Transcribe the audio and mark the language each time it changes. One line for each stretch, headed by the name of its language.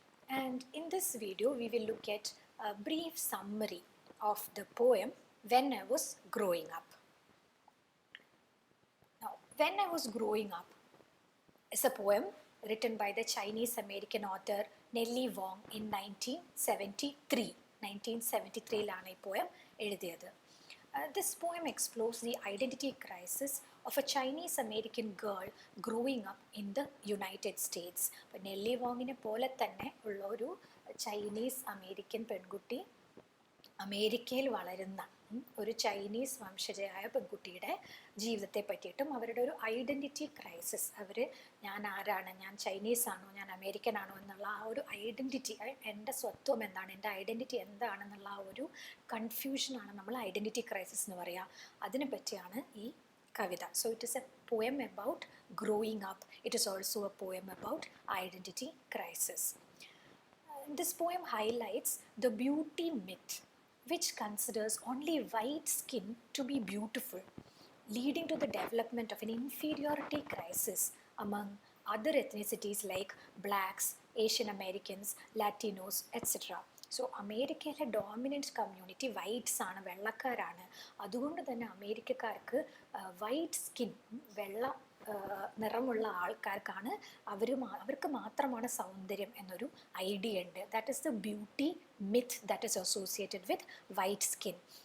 English: And in this video, we will look at a brief summary of the poem When I Was Growing Up. Now, When I Was Growing Up is a poem written by the Chinese American author Nellie Wong in 1973.
Malayalam: 1973 ഈ poem എഴുതിയത്.
English: This poem explores the identity crisis of a Chinese American girl growing up in the United States.
Malayalam: അപ്പോൾ നെല്ലി വോങ്ങിനെ പോലെ തന്നെ ഉള്ള ഒരു Chinese American പെൺകുട്ടി അമേരിക്കയിൽ വളരുന്ന ഒരു ചൈനീസ് വംശജയായ പെൺകുട്ടിയുടെ ജീവിതത്തെ പറ്റിയിട്ടും അവരുടെ ഒരു ഐഡൻറ്റിറ്റി ക്രൈസിസ്, ഞാൻ ആരാണ്, ഞാൻ ചൈനീസ് ആണോ, ഞാൻ അമേരിക്കൻ ആണോ എന്നുള്ള ആ ഒരു ഐഡൻറ്റിറ്റി, എൻ്റെ സ്വത്വം എന്താണ്, എൻ്റെ ഐഡൻറ്റിറ്റി എന്താണെന്നുള്ള ആ ഒരു കൺഫ്യൂഷനാണ് നമ്മൾ ഐഡൻറ്റിറ്റി ക്രൈസിസ് എന്ന് പറയുക. അതിനെ പറ്റിയാണ് ഈ കവിത.
English: So it is a poem about growing up. It is also a poem about identity crisis. This poem highlights the beauty myth, which considers only white skin to be beautiful, leading to the development of an inferiority crisis among other ethnicities like blacks, Asian Americans, Latinos, etc.
Malayalam: So അമേരിക്കയിലെ dominant community whites ആണ്, വെള്ളക്കാരാണ്. അതുകൊണ്ട് തന്നെ അമേരിക്കക്കാർക്ക് white skin, വെള്ള നിറമുള്ള ആൾക്കാർക്കാണ് അവർക്ക് മാത്രമാണ് സൗന്ദര്യം എന്നൊരു ഐഡിയ ഉണ്ട്.
English: That is the beauty myth that is associated with white skin.